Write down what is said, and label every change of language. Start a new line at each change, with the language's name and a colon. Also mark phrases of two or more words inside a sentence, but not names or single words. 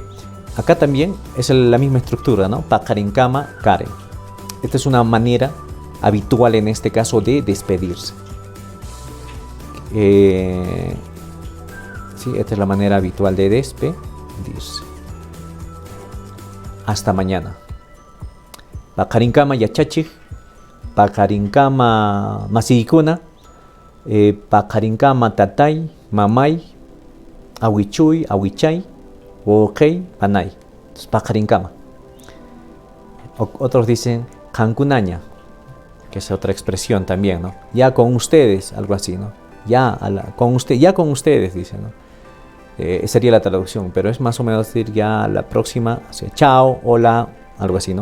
Spanish: Acá también es la misma estructura, ¿no?
Quechua: Pakarinkama, Karen.
Spanish: Esta es una manera habitual en este caso de despedirse. Sí, esta es la manera habitual de despedirse. Hasta mañana.
Quechua: Pakarinkama yachachik, Pakarinkama masikuna, Pakarinkama tatay, mamay, awichuy, awichay, wokey, panay.
Spanish: Entonces, Pakarinkama. Otros dicen kankunaña, que es otra expresión también, ¿no? Ya con ustedes, algo así, ¿no? Ya con ustedes, dicen, ¿no? Sería la traducción, pero es más o menos decir ya la próxima, o sea, chao, hola, algo así, ¿no?